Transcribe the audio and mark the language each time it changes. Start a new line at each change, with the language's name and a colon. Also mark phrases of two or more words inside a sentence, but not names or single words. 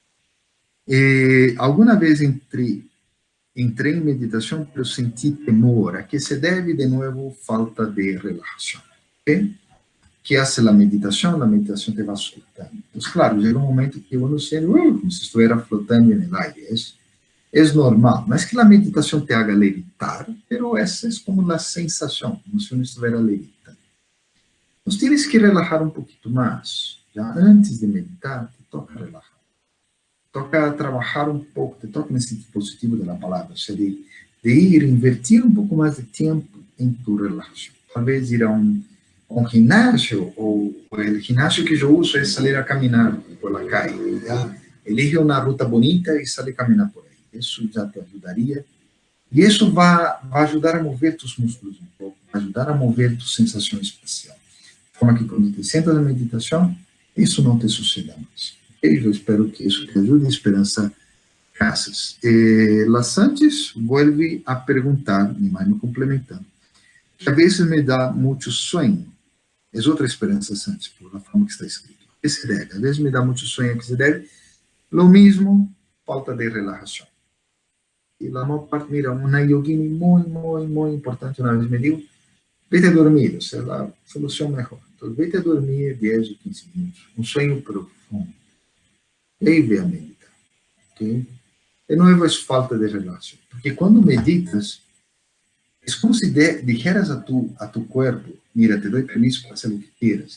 Portuguese: Alguma vez entrei em meditação, pero senti temor. A que se deve, de novo, falta de relaxação. Okay? Que hace a meditação te vai soltando. Então, claro, chega um momento que uno sente como se estivesse flotando no aire. É normal. Não é que a meditação te haga levitar, pero essa é como a sensação, como se uno estivesse levitando. Então,
Spanish: tienes que relajar
Portuguese: um pouquinho mais. Já antes de meditar,
Spanish: te toca relajar.
Portuguese: Toca trabalhar um pouco, te toca nesse dispositivo da palavra, ou seja, de ir, invertir um pouco mais de tempo em tu relaxação. Talvez ir a um ginásio, ou o ginásio que eu uso é sair a caminhar
Spanish: por la calle.
Portuguese: Já elige uma ruta bonita e sai a caminhar por aí. Isso já te ajudaria. E isso vai ajudar a mover tus músculos um pouco, vai ajudar a mover tua sensação espacial. De forma que quando te sentas na meditação, isso não te suceda mais. Eu espero que isso te ajude, Esperança Casas. Las Sanches
Spanish: vuelve a
Portuguese: perguntar, me complementando, que a vezes me dá muito sonho. É outra Esperança Sanches, por a forma que está escrito. Que se deve? Às vezes me dá muito sonho, que se deve?
Spanish: Lo mismo,
Portuguese: falta de relajação. E a maior parte, mira, uma yogini muito importante uma vez
Spanish: me dijo, vete a dormir,
Portuguese: essa é a solução melhor. Então,
Spanish: vete a dormir
Portuguese: 10 ou 15 minutos, um sonho profundo. E aí vem a meditar, ok? De novo, é falta de relação, porque quando meditas, é como se dijeras a tu corpo, mira, te dou permisso para fazer o que quieras.